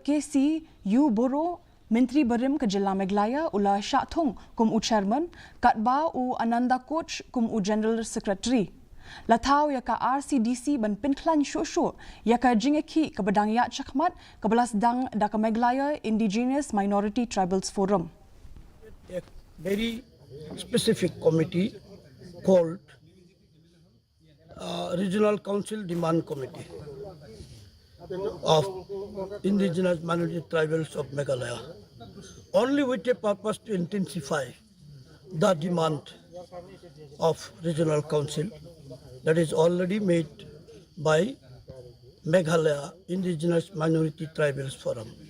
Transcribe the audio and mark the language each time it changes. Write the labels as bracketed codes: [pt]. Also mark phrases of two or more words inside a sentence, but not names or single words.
[kha] KC U Boro Menteri Berim ke Jilla Meghalaya ula Syathung kum u Chairman katba u Ananda Coach kum u General Secretary. Latau ya ka RCDC ban pinklan shushu ya ka jingeki ka badang ya chakmat ka belas dang da ka Meghalaya Indigenous Minority Tribals Forum. [en] A very specific committee called Regional Council Demand Committee of Indigenous Minority Tribals of Meghalaya, only with a purpose to intensify the demand of Regional Council that is already made by Meghalaya Indigenous Minority Tribals Forum.